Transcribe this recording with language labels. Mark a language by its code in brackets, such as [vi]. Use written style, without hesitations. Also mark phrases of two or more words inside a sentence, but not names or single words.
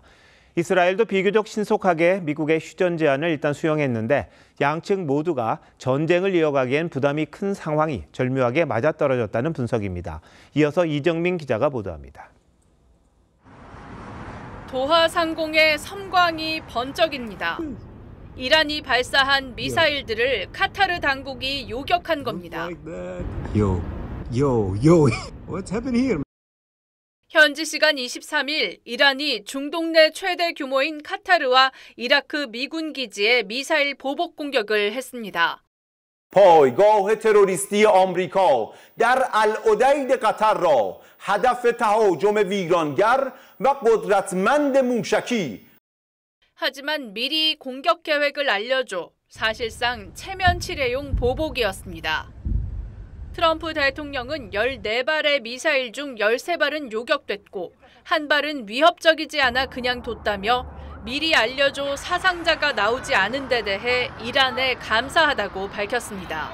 [ko] 이스라엘도 비교적 신속하게 미국의 휴전 제안을 일단 수용했는데 양측 모두가 전쟁을 이어가기엔 부담이 큰 상황이 절묘하게 맞아떨어졌다는 분석입니다. 이어서 이정민 기자가 보도합니다. 도하 상공의 섬광이 번쩍입니다. 이란이 발사한 미사일들을 카타르 당국이 요격한 겁니다. [en] What's happening here? [ko] 현지 시간 23일 이란이 중동 내 최대 규모인 카타르와 이라크 미군 기지에 미사일 보복 공격을 했습니다. [fa] پایگاه تروریستی آمریکا در العدید قطر را هدف تهاجم ویرانگر و قدرتمند موشکی. [ko] 하지만 미리 공격 계획을 알려줘 사실상 체면 치레용 보복이었습니다. 트럼프 대통령은 14발의 미사일 중 13발은 요격됐고 한 발은 위협적이지 않아 그냥 뒀다며 미리 알려줘 사상자가 나오지 않은 데 대해 이란에 감사하다고 밝혔습니다.